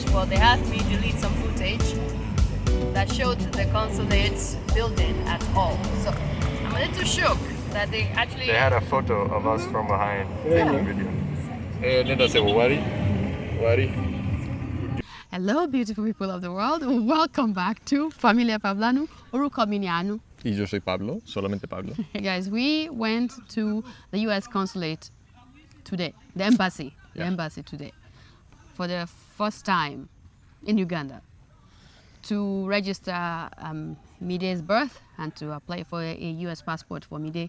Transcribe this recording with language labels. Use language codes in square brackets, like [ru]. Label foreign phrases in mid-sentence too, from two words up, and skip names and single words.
[en] Well, they had me delete some footage that showed the consulate building at all. So I'm a little shook that they actually. They had a photo of us from behind taking video. Linda said, Wari. Hello, beautiful people of the world. Welcome back to Familia Pablanu. [yo] Orúkọ mi ni Anu. [es] Y yo soy Pablo, solamente Pablo. [en] Hey guys, we went to the US consulate today, the embassy today, for the first time in Uganda to register Mide's birth and to apply for a US passport for Mide.